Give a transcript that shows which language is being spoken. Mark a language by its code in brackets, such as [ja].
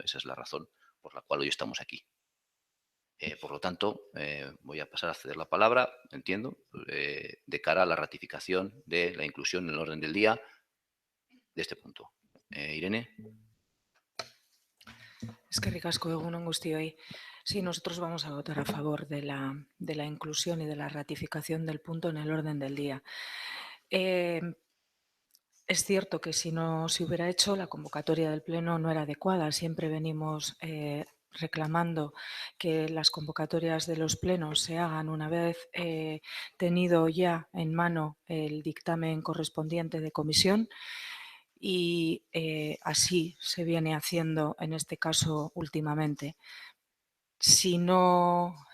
[es] Esa es la razón por la cual hoy estamos aquí. Por lo tanto, voy a pasar a ceder la palabra, entiendo, de cara a la ratificación de la inclusión en el orden del día de este punto. Irene. [eu] Eskerrik asko, egun on guztioi. [es] Sí, nosotros vamos a votar a favor de la inclusión y de la ratificación del punto en el orden del día. Es cierto que si no se hubiera hecho, la convocatoria del Pleno no era adecuada. Siempre venimos reclamando que las convocatorias de los plenos se hagan una vez tenido ya en mano el dictamen correspondiente de comisión, y así se viene haciendo en este caso últimamente. Si no